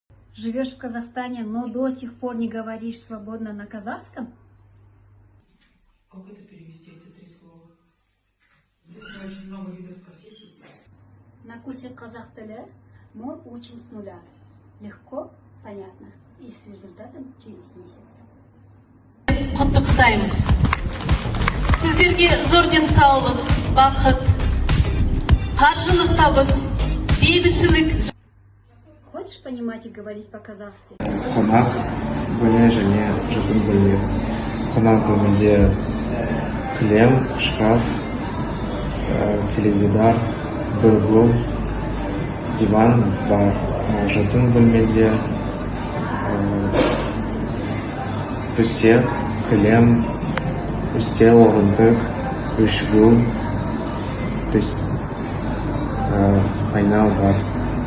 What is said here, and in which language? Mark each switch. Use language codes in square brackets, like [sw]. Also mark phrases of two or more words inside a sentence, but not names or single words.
[ru] живешь в Казахстане, но до сих пор не говоришь свободно на казахском? Как это перевести, эти три слова? Это очень много видов профессий. На курсе [kk] казах тілі [ru] мы учим с нуля. Легко, понятно и с результатом через месяц. [kk] Құттықтаймыз. Сіздерге зор денсаулық, бақыт, қаржылық табыс, бейбітшілік. [ru] Хочешь понимать и говорить по-казахски? [kk] Қонақ бөлме және жатын бөлме. Қонақ бөлмеде кілем, шкаф, теледидар, бір угол, диван бар. Жатын бөлмеде төсек, кілем, үстел, орындық, үш угол, айна бар.